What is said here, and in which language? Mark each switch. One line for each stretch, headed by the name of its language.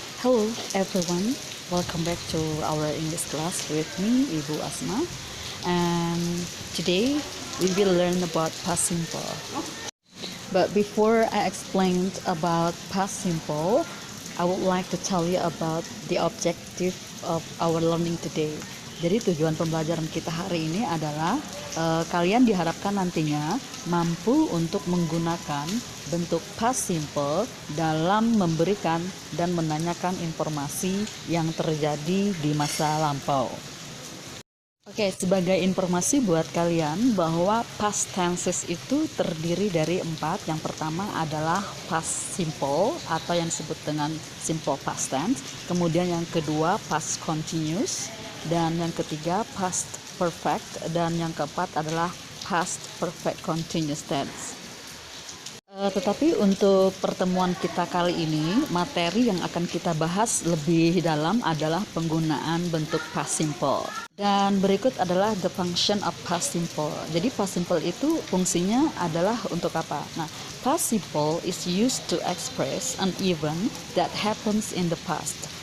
English: Hello everyone, welcome back to our English class with me, Ibu Asma. And today we will learn about past simple. But before I explain about past simple, I would like to tell you about the objective of our learning today.
Indonesian: Jadi tujuan pembelajaran kita hari ini adalah kalian diharapkan nantinya mampu untuk menggunakan bentuk past simple dalam memberikan dan menanyakan informasi yang terjadi di masa lampau. Oke, sebagai informasi buat kalian bahwa past tenses itu terdiri dari 4. Yang pertama adalah past simple atau yang disebut dengan simple past tense. Kemudian yang kedua past continuous, dan yang ketiga past perfect, dan yang keempat adalah past perfect continuous tense. Tetapi untuk pertemuan kita kali ini, materi yang akan kita bahas lebih dalam adalah penggunaan bentuk past simple. Dan berikut adalah
English: the function of past simple.
Indonesian: Jadi past simple itu fungsinya adalah untuk apa?
English: Nah, past simple is used to express an event that happens in the past.